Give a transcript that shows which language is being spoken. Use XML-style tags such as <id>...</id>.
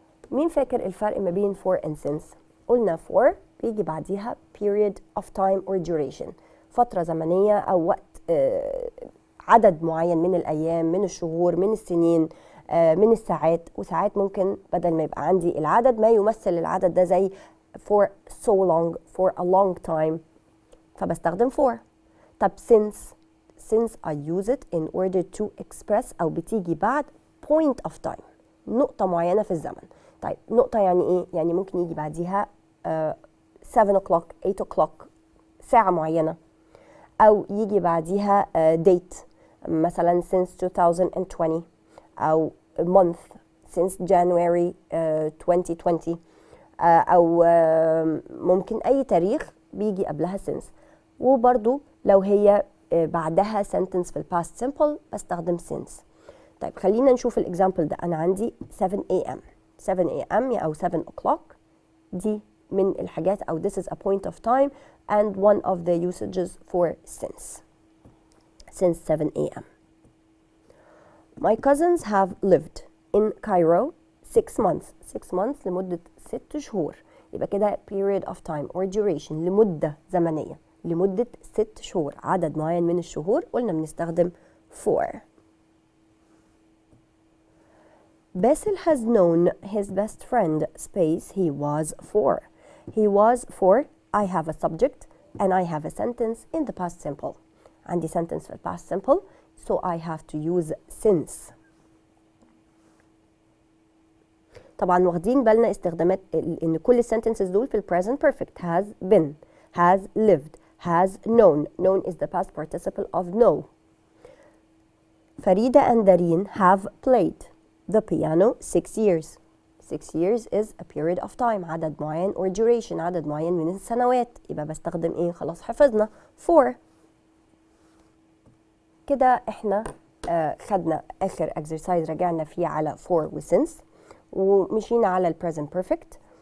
<ar>مين فاكر الفرق ما بين</ar> <en>for and since؟</en> <ar>قلنا for بيجي بعديها</ar> <en>period of time or duration،</en> <ar>فترة زمنية أو وقت، عدد معين من الأيام، من الشهور، من السنين، من الساعات، وساعات ممكن بدل ما يبقى عندي العدد ما يمثل العدد ده زي</ar> <en>for so long for a long time</en> <ar>فبستخدم for. طب</ar> <en>since I use it in order to express</en> <ar>أو بتيجي بعد</ar> <en>point of time،</en> <ar>نقطة معينة في الزمن. طيب نقطة يعني إيه؟ يعني ممكن يجي بعديها</ar> <en>7 o'clock 8 o'clock</en> <ar>ساعة معينة، أو يجي بعديها date مثلا</ar> <en>since 2020</en> <ar>أو month</ar> <en>since January 2020</en> <ar>أو ممكن أي تاريخ بيجي قبلها since. وبرضو لو هي بعدها sentence في الباست simple بستخدم since. طيب خلينا نشوف الإكزامبل ده. أنا عندي</ar> <en>7 a.m. 7 a.m. أو 7 o'clock</en> <ar>دي من الحاجات أو</ar> <en>this is a point of time and one of the usages for since 7 a.m. My cousins have lived in Cairo 6 months.</en> <ar>6 months لمدة 6 شهور، يبقى كده</ar> <en>period of time or duration</en> <ar>لمدة زمنية، لمدة 6 شهور، عدد معين من الشهور قلنا بنستخدم for.</ar> <en>Basil has known his best friend space he was for. He was for I have a subject and I have a sentence in the past simple.</en> <ar>عندي sentence في past simple</ar> <en>so I have to use since.</en> <ar>طبعا واخدين بالنا استخدامات ان كل sentences دول في present perfect.</ar> <en>has been, has lived, has known. Known is the past participle of know. Farida and Dareen have played the piano 6 years. 6 years is a period of time،</en> <ar>عدد معين</ar> <en>or duration،</en> <ar>عدد معين من السنوات، يبقى بستخدم ايه؟ خلاص حفظنا for. كده احنا خدنا اخر exercise رجعنا فيه على for و since ومشينا على ال present perfect.</ar>